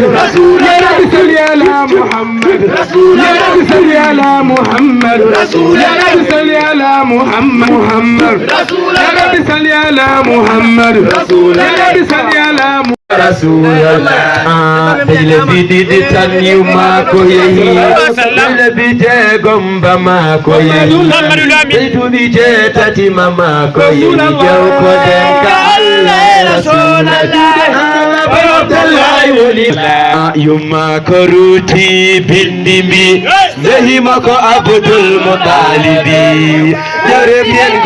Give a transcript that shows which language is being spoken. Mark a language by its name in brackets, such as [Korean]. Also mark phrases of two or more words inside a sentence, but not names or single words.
[Arabic] رسول يا الله رب صل على محمد رسول يا الله رب صل على محمد رسول يا الله رب صل على محمد رسول يا الله رب صل على محمد رسول يا الله رب صل على [Fula] Rasulullah dile bidi tan yu ma ko yehi dile bije gomba ma ko yehi dile bije tati mama ko yehi jaw ko den ka Allah Rasulullah barotallahi walillah yuma ko ruti bindi mi nehi mako Abdul Muttalibi jare bien ko